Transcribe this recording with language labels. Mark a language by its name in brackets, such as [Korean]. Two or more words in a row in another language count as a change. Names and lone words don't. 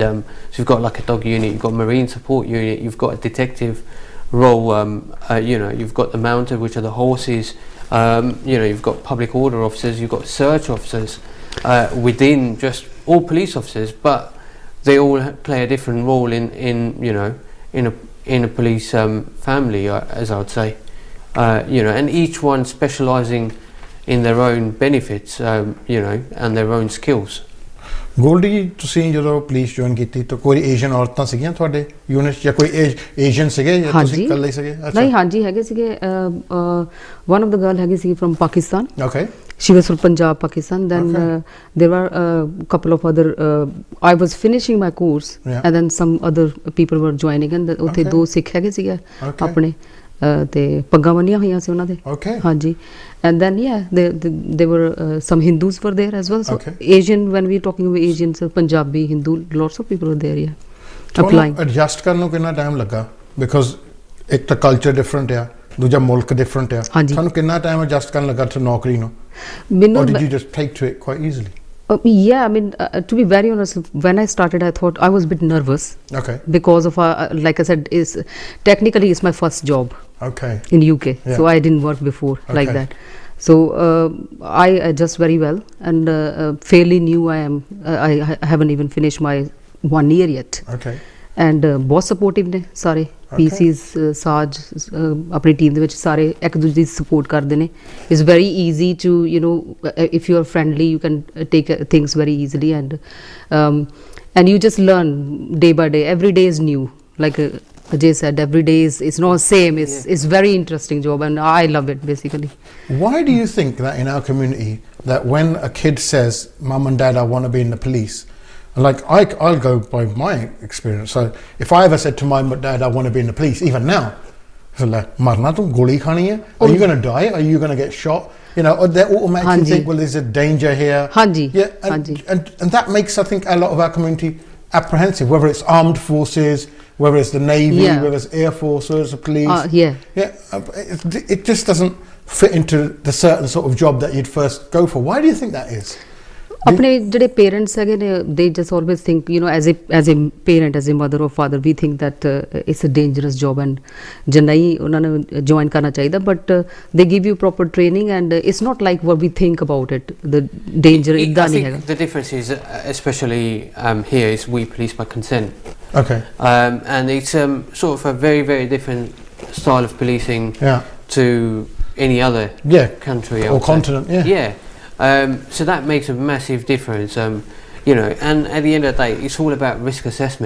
[English] So you've got like a dog unit, you've got a marine support unit, you've got a detective role, you've got the mounted, which are the horses, you've got public order officers, you've got search officers within just all police officers, but they all play a different role in a police family, as I would say. And each one specialising in their own benefits, you know, and their own skills. [Punjabi] ਗੋਲਡੀ ਤੁਸੀਂ ਜਦੋਂ ਪੁਲਿਸ ਜੁਆਇਨ ਕੀਤੀ ਤਾਂ ਕੋਈ ਏਸ਼ੀਅਨ ਔਰਤਾਂ ਸੀਗੀਆਂ ਤੁਹਾਡੇ ਯੂਨਿਟ ਜਾਂ ਕੋਈ ਏਸ਼ੀਅਨ ਸੀਗੇ ਜਾਂ ਤੁਸੀਂ ਇਕੱਲੇ ਸੀਗੇ? ਨਹੀਂ, ਹਾਂਜੀ ਹੈਗੇ ਸੀਗੇ। [English] one of the girl [Punjabi] ਹੈਗੀ ਸੀ [English] from Pakistan. Okay. She was from Punjab, Pakistan. Then there were a couple of other. I was finishing my course, and then some other people were joining, and [Punjabi] ਉੱਥੇ ਦੋ ਸਿੱਖ ਹੈਗੇ ਸੀਗੇ ਆਪਣੇ ਤੇ ਪੱਗਾਂ ਬੰਨੀਆਂ ਹੋਈਆਂ ਸੀ ਉਹਨਾਂ ਦੇ। ਹਾਂਜੀ, [English] and then they were some Hindus were there as well. So Asian, when we talking about Asians, Punjabi, Hindu, lots of people were there. Applying. [Punjabi] ਐਡਜਸਟ ਕਰਨ ਨੂੰ ਕਿੰਨਾ ਟਾਈਮ ਲੱਗਾ? ਬਿਕਾਜ਼ ਇੱਕ ਤਾਂ ਕਲਚਰ ਡਿਫਰੈਂਟ ਆ, ਦੂਜਾ ਮੁਲਕ ਡਿਫਰੈਂਟ ਆ। ਤੁਹਾਨੂੰ ਕਿੰਨਾ ਟਾਈਮ ਐਡਜਸਟ ਕਰਨ ਲੱਗਾ ਤੇ ਨੌਕਰੀ ਨੂੰ? [English] Or did you just take to it quite easily? Yeah, I mean, to be very honest, when I started, I thought I was a bit nervous. Okay. Because of, like I said, technically it's my first job. Okay. In UK, so I didn't work before like that. So I adjust very well, and fairly new I am. I haven't even finished my 1 year yet. Okay. And [Punjabi] बहुत supportive ਨੇ ਸਾਰੇ PCs, ਸਾਜ ਆਪਣੀ ਟੀਮ ਦੇ ਵਿੱਚ ਸਾਰੇ ਇੱਕ ਦੂਜੇ ਦੀ support ਕਰਦੇ ਨੇ. [English] It's very easy to, you know, if you are friendly, you can take things very easily, and you just learn day by day. Every day is new, like Ajay said. Every day is not same. It's very interesting job, and I love it basically. Why do you think that in our community that when a kid says, "Mum and Dad, I want to be in the police," like I'll go by my experience. So if I ever said to my dad, I want to be in the police, even now, he's like, [Hindi] "मरना तुम गोली खानी है? [English] Are you going to die? Are you going to get shot?" You know, or they automatically think, "Well, there's a danger here." Hanji. Yeah, and that makes, I think, a lot of our community apprehensive. Whether it's armed forces, whether it's the Navy, whether it's Air Force, or it's the police. It just doesn't fit into the certain sort of job that you'd first go for. Why do you think that is? [Punjabi] अपने ਜਿਹੜੇ parents ਹੈਗੇ ਨੇ, [English] they just always think, you know, as a parent, as a mother or father, we think that it's a dangerous job and [Punjabi] ਜੇ ਨਹੀਂ ਉਹਨਾਂ ਨੂੰ join ਕਰਨਾ ਚਾਹੀਦਾ, [English] but they give you proper training, and it's not like what we think about it, the danger [Punjabi] ਇੱਦਾਂ ਨਹੀਂ ਹੈਗਾ। [English] The difference is, especially here, is we police by consent. Okay. And it's sort of a very, very different style of policing to any other country or continent. Yeah. So that makes a massive difference, you know, and at the end of the day, it's all about risk assessment.